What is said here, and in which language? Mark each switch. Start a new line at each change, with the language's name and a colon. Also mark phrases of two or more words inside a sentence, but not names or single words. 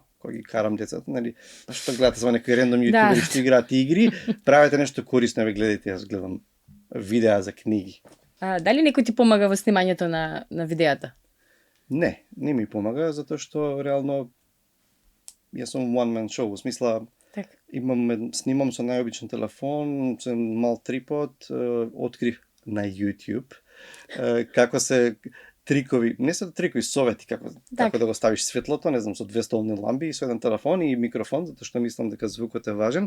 Macedonian: Кога ги карам децата, нели, што гледате за некои рендом јутубери што играат игри, правете нешто корисно, ве гледате, јас гледам видеа за книги. Дали некој ти помага во снимањето на видеата? Не ми помага, затоа што реално јас сум
English: one man show,
Macedonian: во смисла снимам со најобичен телефон, со мал трипод, открив на YouTube како се трикови, не се трикови, совети како да го ставиш светлото, не знам, со 2 столни ламби и со еден телефон и микрофон, затоа што мислам дека звукот е важен.